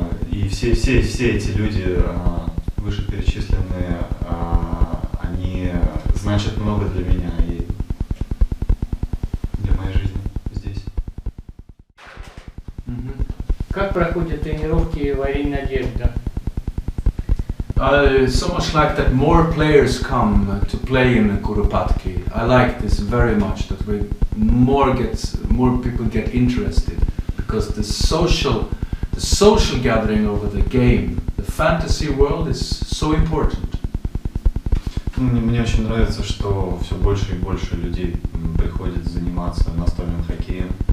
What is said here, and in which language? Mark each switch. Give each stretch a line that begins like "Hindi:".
Russian: И все эти люди, вышеперечисленные, они значат много для меня и для моей жизни здесь. Как проходят тренировки в арене Надежда?
English: So much like that more players come to play in Kuropatki. I like this very much, that more people get interested, because the social gathering over the game, the fantasy world is so important.
Russian: Мне очень нравится, что все больше и больше людей приходят заниматься настольным хоккеем.